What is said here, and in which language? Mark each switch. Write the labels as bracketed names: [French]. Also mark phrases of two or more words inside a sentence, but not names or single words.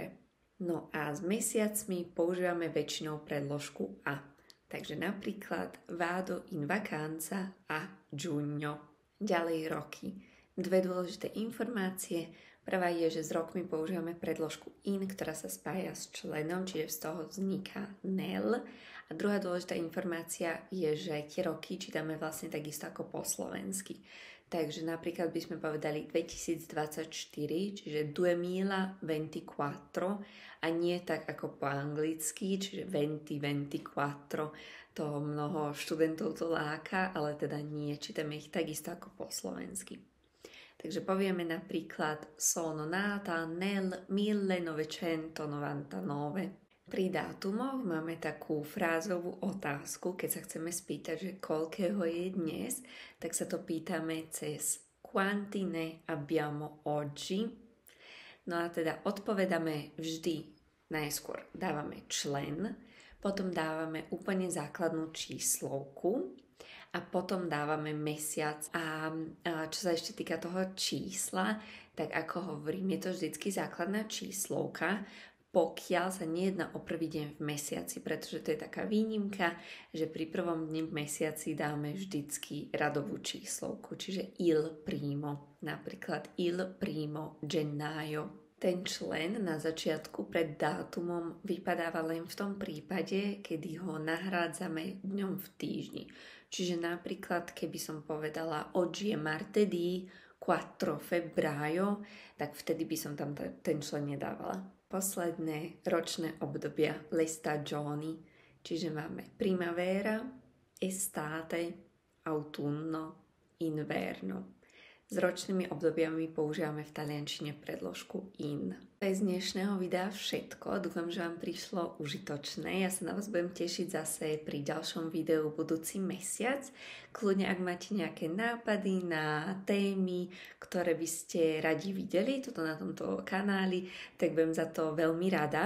[Slovak] No a s mesiacmi používame väčšinou predložku a. Takže napríklad [Italian] vado in vacanza a giugno. [Slovak] Ďalej roky. Dve dôležité informácie. Prvá je, že s rokmi používame predložku in, ktorá sa spája s členom, čiže z toho vzniká nel. A druhá dôležitá informácia je, že tie roky čítame vlastne takisto ako po slovensky. Takže napríklad by sme povedali 2024, čiže 2024 a nie tak ako po anglicky, čiže 2024. To mnoho študentov to láka, ale teda nie, čítame ich takisto ako po slovensky. Takže povieme napríklad [Italian] sono nata nel 1999. [Slovak] Pri dátumoch máme takú frázovú otázku, keď sa chceme spýtať, že koľkého je dnes, tak sa to pýtame cez [Italian] quanti ne abbiamo oggi. [Slovak] No a teda odpovedáme vždy najskôr dávame člen, potom dávame úplne základnú číslovku a potom dávame mesiac. A čo sa ešte týka toho čísla, tak ako hovorím, je to vždycky základná číslovka, pokiaľ sa nejedná o prvý deň v mesiaci, pretože to je taká výnimka, že pri prvom dni v mesiaci dáme vždycky radovú číslovku, čiže [Italian] il primo, [Slovak] napríklad [Italian] il primo gennaio. [Slovak] Ten člen na začiatku pred dátumom vypadáva len v tom prípade, kedy ho nahrádzame dňom v týždni. Čiže napríklad, keby som povedala [Italian] oggi è martedì 4 febbraio, [Slovak] tak vtedy by som tam ten člen nedávala. Posledné ročné obdobia, [Italian] le stagioni, [Slovak] čiže máme [Italian] primavera, estate, autunno, inverno. [Slovak] S ročnými obdobiami používame v taliančine predložku in. To je z dnešného videa všetko. Dúfam, že vám prišlo užitočné. Ja sa na vás budem tešiť zase pri ďalšom videu budúci mesiac. Kľudne, ak máte nejaké nápady na témy, ktoré by ste radi videli tuto na tomto kanáli, tak budem za to veľmi rada.